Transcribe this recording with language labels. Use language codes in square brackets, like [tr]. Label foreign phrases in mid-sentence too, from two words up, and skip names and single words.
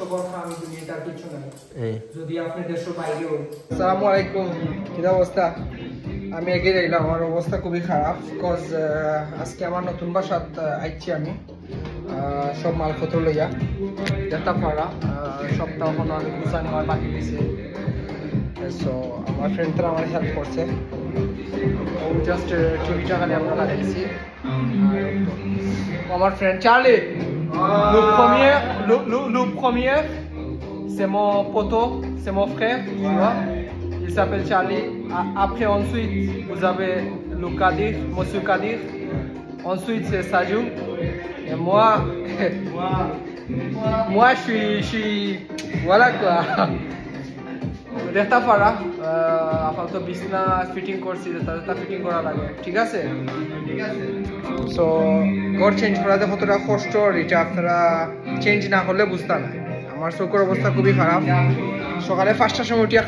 [bn] আসসালামু আলাইকুম কি অবস্থা আমি এগিয়ে যাইলাম আমার অবস্থা খুবই খারাপ বিকজ আজকে আমার নতুন বাসাত আইছি আমি সব মালপত্র লইয়া যেটা পারা সবটা এখনো আমি গুছানো আমার বাকি দিয়েছে সো আমার ফ্রেন্ডরা আমার হেল্প করছে ও জাস্ট টিভিটা খালি আমরা লাগাইছি আমার ফ্রেন্ড চার্লি [fr] le premier c'est mon poteau c'est mon frère tu vois il s'appelle Charlie après ensuite vous avez le Kadir monsieur Kadir ensuite c'est Sajou et moi je suis voilà quoi [bn] দেখতে পারা আপাতত বিছনা ফিটিং করছি তাদের ফিটিং করা লাগে ঠিক আছে সো ঘর চেঞ্জ করাতে কতটা কষ্ট এটা আপনারা চেঞ্জ না করলে বুঝতে না আমার চোখের অবস্থা খুবই খারাপ সকালে 5টার সময় উঠিয়া